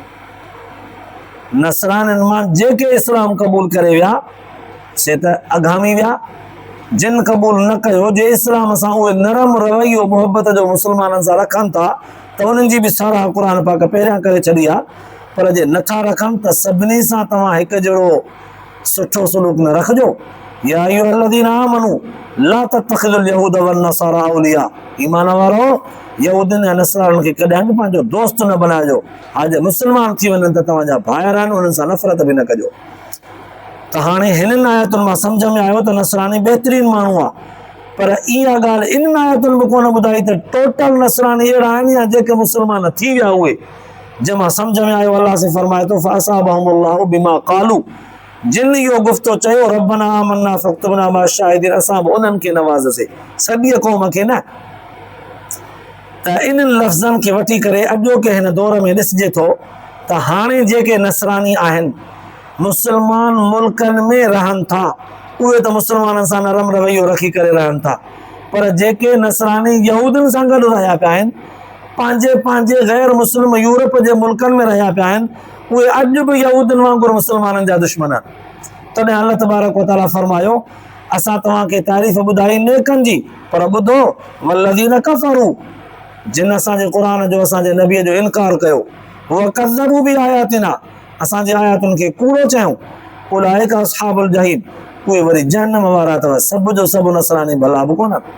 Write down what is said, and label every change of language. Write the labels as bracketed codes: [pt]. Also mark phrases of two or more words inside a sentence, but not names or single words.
[sd] नसरानियुनि मां जेके इस्लाम क़बूल करे विया से त अगामी विया जिन क़बूल न कयो जे इस्लाम सां उहे नरम रवैयो मुहबत जो मुस्लमाननि सां रखनि था त उन्हनि जी बि साराह क़ुर पाक पहिरियां करे छॾी आहे पर जे नथा रखनि त सभिनी सां तव्हां हिकु जहिड़ो सुठो सलूक न रखिजो [ar] يا أيها الذين آمنوا لا تتخذوا اليهود والنصارى أولياء [sd] ईमान वारो यहूदियुनि ऐं नसरानियुनि खे कॾहिं बि पंहिंजो दोस्त न बनाइजो आज मुस्लमान थी वञनि त तव्हांजा भाइर आहिनि उन्हनि सां नफ़रत बि न कजो त हाणे हिननि आयतुनि मां सम्झ में आयो त नसरानी बहितरीनु माण्हू आहे पर इहा ॻाल्हि इन्हनि आयतुनि बि कोन ॿुधाई त टोटल नसरानी अहिड़ा आहिनि या जेके मुस्लमान थी विया उहे जंहिंमां सम्झ में आयो अलाह से फरमाए थो [ar] فأثابهم الله بما قالوا [sd] जिन इहो गुफ़्तो चयो [ar] ربنا آمنا فاكتبنا مع الشاهدين [sd] असां बि उन्हनि खे नवाज़सीं सॼी क़ौम खे न त इन्हनि लफ़्ज़नि खे वठी करे अॼोके हिन दौर में ॾिसिजे थो त हाणे जेके नसरानी आहिनि मुस्लमान मुल्कनि में रहनि था उहे त मुस्लमाननि सां नरम रवैयो रखी करे रहनि था पर जेके नसरानी यहूदियुनि सां गॾु रहिया पिया आहिनि पंहिंजे पंहिंजे गैर मुस्लिम यूरोप जे मुल्कनि में रहिया पिया आहिनि उहे अॼु बि यहूदियुनि वांगुरु मुस्लमाननि जा दुश्मन आहिनि तॾहिं [ar] الله تبارك وتعالى [sd] फरमायो असां तव्हांखे तारीफ़ ॿुधाई नेकनि जी पर ॿुधो [ar] والذين كفروا [sd] जिन असांजे क़ुर जो असांजे नबीअ जो इनकार कयो उहा [ar] كذبوا بآياتنا [sd] असांजे आयातुनि खे कूड़ो चयूं [ar] أولئك أصحاب الجحيم [sd] उहे वरी जहन्नम वारा अथव सभु जो सभु नसरानी भला बि कोन